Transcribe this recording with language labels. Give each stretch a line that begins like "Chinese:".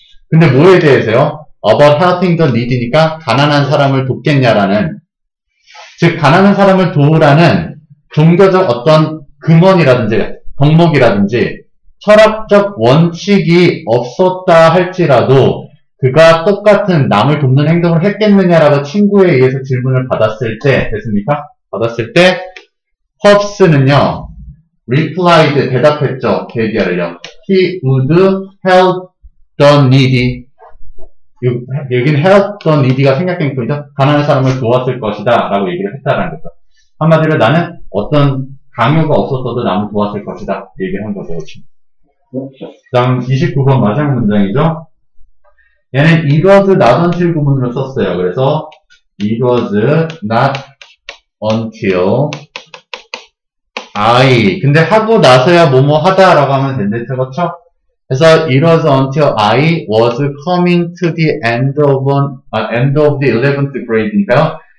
Korean: 근데 뭐에 대해서요?
English: about helping the needy
Korean: 니까 가난한 사람을 돕겠냐라는 즉 가난한 사람을 도우라는 종교적 어떤 금원이라든지 덕목이라든지 철학적 원칙이 없었다 할지라도 그가 똑같은 남을 돕는 행동을 했겠느냐라고 친구에 의해서 질문을 받았을 때 됐습니까? 받았을 때 홉스는요 replied 대답했죠. 그 얘기를요.
English: He would help the needy
Korean: 여기는
English: help the needy가
Korean: 생략행동이죠. 가난한 사람을 도왔을 것이다 라고 얘기를 했다라는 거죠. 한마디로 나는 어떤 강요가 없었어도 남을 도왔을 것이다 얘기를 한 거죠. 그 다음 29번 마지막 문장이죠. 얘는
English: it was not until
Korean: 구문으로 썼어요. 그래서
English: it was not until I
Korean: 근데 하고 나서야 뭐뭐 하다라고 하면 된댔죠. 그렇죠? 그래서
English: it was until I was coming to the end of the 11th grade니까요.